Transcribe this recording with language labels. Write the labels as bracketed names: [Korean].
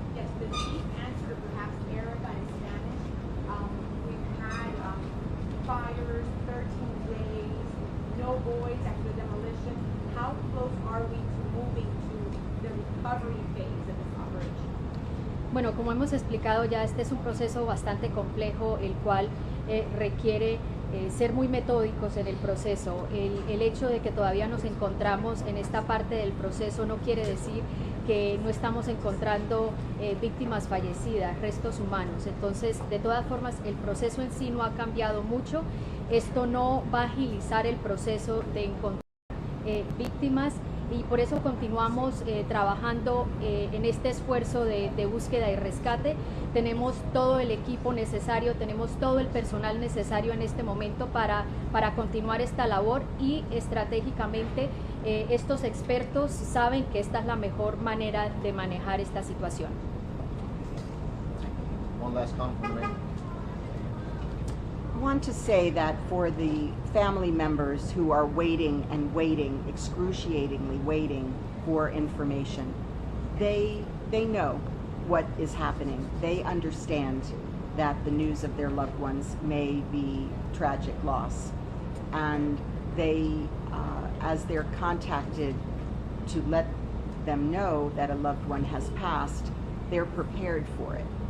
[English] Yes, the chief answered perhaps Erica in Spanish. We've had fires, 13 days, no boys after the demolition. How close are we to moving to the recovery phase of this operation? [Spanish] Bueno, como hemos explicado ya, este es un proceso bastante complejo, el cual requiere ser muy metódicos en el proceso. El hecho de que todavía nos encontramos en esta parte del proceso no quiere decir que no estamos encontrando víctimas fallecidas, restos humanos. Entonces, de todas formas, el proceso en sí no ha cambiado mucho. Esto no va a agilizar el proceso de encontrar víctimas, y por eso continuamos trabajando en este esfuerzo de búsqueda y rescate. Tenemos todo el equipo necesario, tenemos todo el personal necesario en este momento para continuar esta labor, y estratégicamente estos expertos saben que esta es la mejor manera de manejar esta situación. [English] One last comment. I want to say that for the family members who are waiting and waiting, excruciatingly waiting for information, they know what is happening. They understand that the news of their loved ones may be tragic loss, and they, as they're contacted to let them know that a loved one has passed, they're prepared for it.